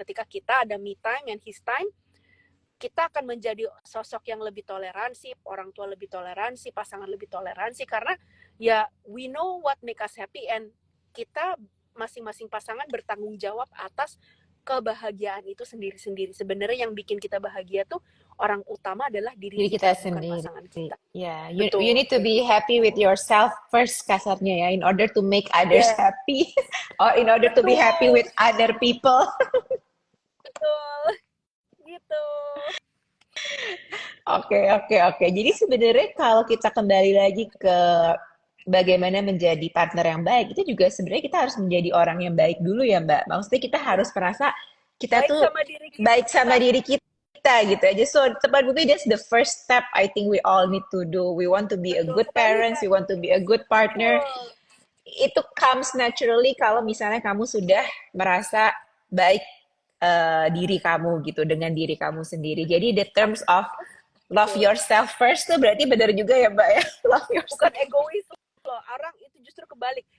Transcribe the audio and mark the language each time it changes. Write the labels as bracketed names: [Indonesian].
[Indonesian] Ketika kita ada me time and his time, kita akan menjadi sosok yang lebih toleransi, orang tua lebih toleransi, pasangan lebih toleransi, karena ya [English] we know what make us happy, [Indonesian] and kita masing-masing pasangan bertanggung jawab atas kebahagiaan itu sendiri-sendiri. Sebenarnya yang bikin kita bahagia tuh orang utama adalah diri kita sendiri, bukan pasangan kita. [English] Yeah, you need to be happy with yourself first, [Indonesian] kasarnya ya, [English] in order to make others happy, or in order to be happy with other people. [Indonesian] Betul. Gitu. Oke. Jadi sebenarnya kalau kita kembali lagi ke bagaimana menjadi partner yang baik, itu juga sebenarnya kita harus menjadi orang yang baik dulu ya Mbak. Maksudnya kita harus merasa kita baik tuh sama diri kita. Baik sama diri kita gitu aja. [English] So [Indonesian] tepat bukti, [English] that's the first step I think we all need to do. We want to be a good parents, we want to be a good partner. [Indonesian] Itu comes naturally kalau misalnya kamu sudah merasa baik diri kamu gitu, dengan diri kamu sendiri. Jadi [English] the terms of love yourself first [Indonesian] tuh berarti benar juga ya Mbak ya, [English] love yourself. [Indonesian] Bukan egois loh, orang itu justru justru kebalik.